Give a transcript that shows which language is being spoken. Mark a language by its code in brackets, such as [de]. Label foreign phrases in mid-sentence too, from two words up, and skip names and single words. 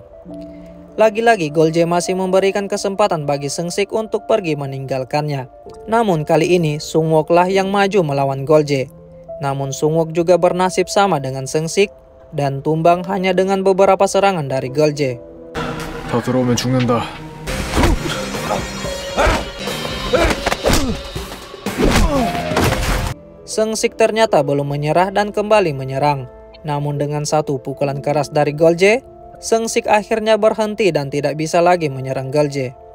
[id] Lagi-lagi Golje masih memberikan kesempatan bagi Sengsik untuk pergi meninggalkannya. Namun kali ini Sungwook lah yang maju melawan Golje. Namun Sungwook juga bernasib sama dengan Sengsik dan tumbang hanya dengan beberapa serangan dari Golje. [ko] 더 들어오면 죽는다. [id] Sengsik ternyata belum menyerah dan kembali menyerang. Namun dengan satu pukulan keras dari Golje, Sengsik akhirnya berhenti dan tidak bisa lagi menyerang Golje.